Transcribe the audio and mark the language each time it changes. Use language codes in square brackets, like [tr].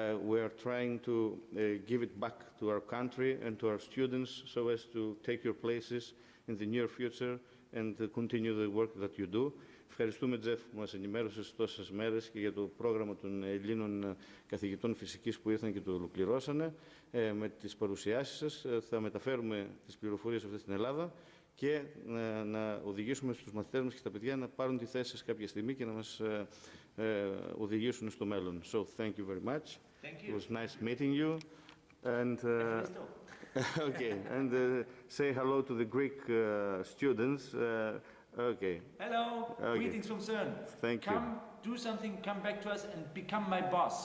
[en] We are trying to give it back to our country and to our students so as to take your places in the near future and continue the work that you do. [el] Ευχαριστούμε, Τζεφ, που μας ενημέρωσες τόσες μέρες και για το πρόγραμμα των Ελλήνων καθηγητών φυσικής που ήρθαν και το ολοκληρώσανε. Με τις παρουσιάσεις σας θα μεταφέρουμε τις πληροφορίες αυτές στην Ελλάδα και να οδηγήσουμε στους μαθητές μας και στα παιδιά να πάρουν τη θέση σας κάποια στιγμή και να μας οδηγήσουν στο μέλλον. [en] So, thank you very much. Thank you. It was nice meeting you. And okay, and say hello to the Greek students. Okay. Hello, Okay. greetings from CERN. Thank you. Come, do something, come back to us and become my boss.